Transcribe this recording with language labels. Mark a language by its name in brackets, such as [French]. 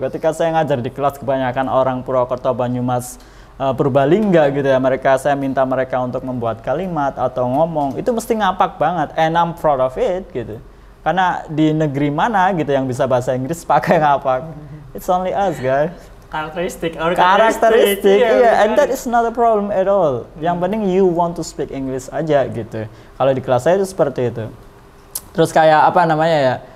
[Indonesian] Ketika saya ngajar di kelas kebanyakan orang Purwokerto, Banyumas, Purbalingga gitu ya, saya minta mereka untuk membuat kalimat atau ngomong, itu mesti ngapak banget, [English] and I'm proud of it [Indonesian] gitu. Karena di negeri mana gitu yang bisa bahasa Inggris pakai ngapak? [English] It's only us, guys. [Indonesian] Karakteristik, [English] iya, and that is not a problem at all. [Indonesian] Yang penting [English] you want to speak English [Indonesian] aja gitu. Kalau di kelas saya itu seperti itu. Terus kayak apa namanya ya?